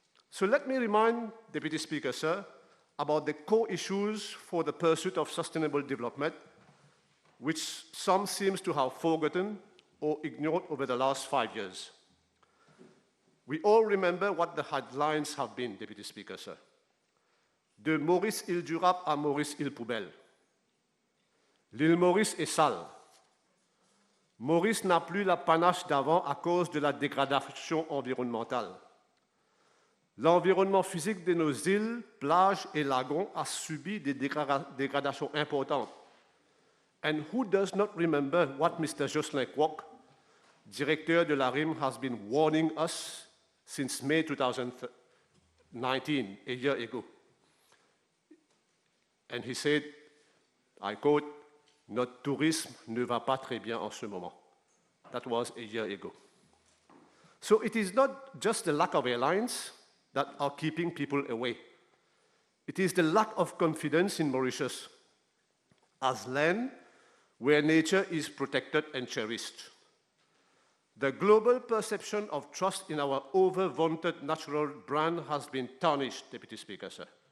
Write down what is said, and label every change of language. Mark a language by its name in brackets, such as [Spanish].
[English] So let me remind Deputy Speaker, sir, about the core issues for the pursuit of sustainable development, which some seem to have forgotten or ignored over the last 5 years. We all remember what the headlines have been, Deputy Speaker, sir. [French] De Maurice Ildurab à Maurice Poubelle. L'île Maurice est sale. Maurice n'a plus la panache d'avant à cause de la dégradation environnementale. L'environnement physique de nos îles, plages et lagons a subi des dégradations importantes. [English] And who does not remember what Mr. Jocelyn Kwok, [French] directeur de la RIM, [English] has been warning us since May 2019, a year ago. And he said, I quote, [French] notre tourisme ne va pas très bien en ce moment. [English] That was a year ago. So it is not just the lack of airlines that are keeping people away. It is the lack of confidence in Mauritius as land where nature is protected and cherished. The global perception of trust in our over-vaunted natural brand has been tarnished, Deputy Speaker, sir.